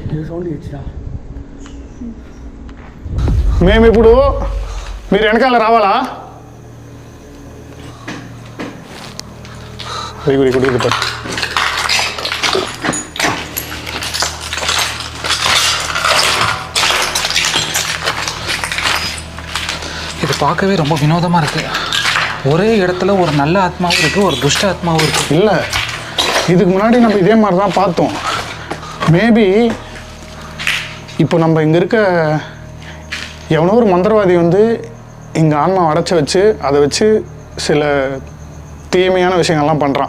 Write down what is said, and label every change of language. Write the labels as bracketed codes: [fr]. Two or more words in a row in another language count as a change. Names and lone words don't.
[te] సౌండ్ ఇచ్చినా మేము ఇప్పుడు మీరు వెనకాల రావాలా? ఇది [ta] இது பார்க்கவே ரொம்ப வினோதமாக இருக்குது. ஒரே இடத்துல ஒரு நல்ல ஆத்மாவும் இருக்குது, ஒரு துஷ்ட ஆத்மாவும் இருக்குது. இல்லை, இதுக்கு முன்னாடி நம்ம இதே மாதிரி தான் பார்த்தோம். மேபி இப்போ நம்ம இங்கே இருக்க எவனோ ஒரு மந்திரவாதி வந்து இங்கே ஆன்மா அடைச்சி வச்சு அதை வச்சு சில தீமையான விஷயங்கள்லாம் பண்ணுறான்.